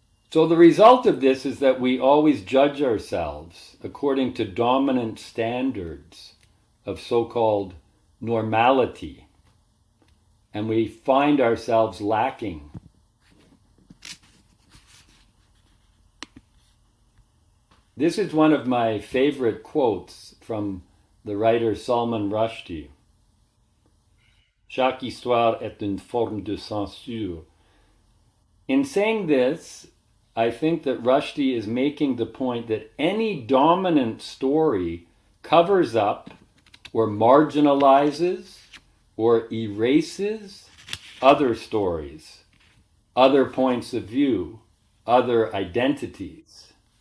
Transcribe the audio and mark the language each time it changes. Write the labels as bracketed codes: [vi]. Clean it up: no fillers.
[en] So the result of this is that we always judge ourselves according to dominant standards of so-called normality, and we find ourselves lacking. This is one of my favorite quotes from the writer Salman Rushdie. [fr] Chaque histoire est une forme de censure. [en] In saying this, I think that Rushdie is making the point that any dominant story covers up or marginalizes or erases other stories, other points of view, other identities.